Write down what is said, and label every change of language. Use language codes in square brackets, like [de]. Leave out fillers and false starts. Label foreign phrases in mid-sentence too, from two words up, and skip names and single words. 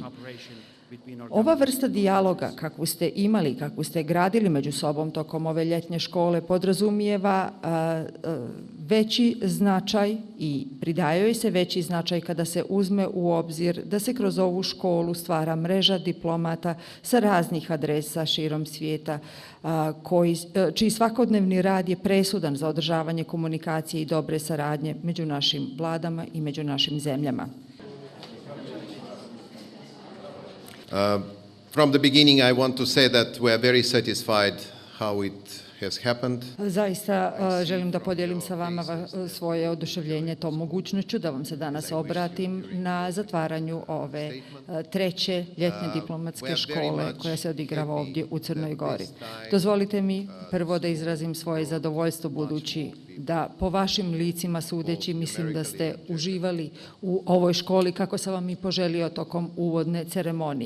[sr] Ova vrsta dijaloga, kakvu ste imali, kakvu ste gradili među sobom tokom ove ljetnje škole, podrazumijeva veći značaj i pridaje joj se veći značaj kada se uzme u obzir da se kroz ovu školu stvara mreža diplomata sa raznih adresa širom svijeta, čiji svakodnevni rad je presudan za održavanje komunikacije i dobre saradnje među našim vladama i među našim zemljama. [en] From the beginning, I want to say that we are very satisfied how it has happened. [sr] Zaista želim da podijelim sa vama svoje oduševljenje tom mogućnošću da vam se danas obratim na zatvaranju ove 3. ljetne diplomatske škole koja se odigrava ovdje u Crnoj Gori. Dozvolite mi prvo da izrazim svoje zadovoljstvo budući da po vašim licima sudeći mislim da ste uživali u ovoj školi kako sam vam i poželio tokom uvodne ceremonije.